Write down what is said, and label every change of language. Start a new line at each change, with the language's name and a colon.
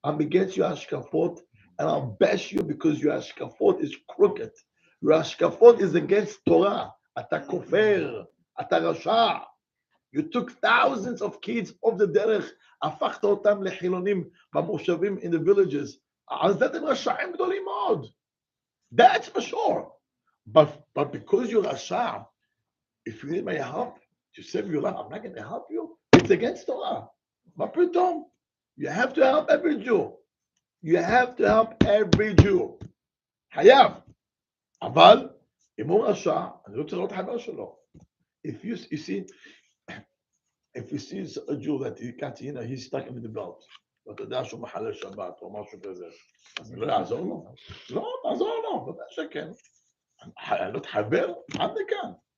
English: I'm against your ashkafot, and I'll bash you because your ashkafot is crooked. Your ashkafot is against Torah.
Hebrew: אתה כופר. אתה רשע.
English: You took thousands of kids off the derech,
Hebrew: הפכת אותם לחילונים במושבים
English: in the villages.
Hebrew: אז אתם רשעים גדולים מאוד.
English: That's for sure. But because you're rasha, if you need my help to save your life, I'm not going to help you. It's against Torah.
Hebrew: מה פתאום?
English: You have to help every Jew. You have to help every Jew.
Hebrew: חייב. אבל, אם הוא רשע, אני לא צריך לראות חבר שלו.
English: If you see, if you see a Jew that he can't, he's stuck in the belt,
Hebrew: ואתה יודע שהוא מחלל שבת או משהו כזה,
English: אז לא יעזור לו.
Hebrew: לא, תעזור לו, בטח שכן. להיות חבר, עד לכאן.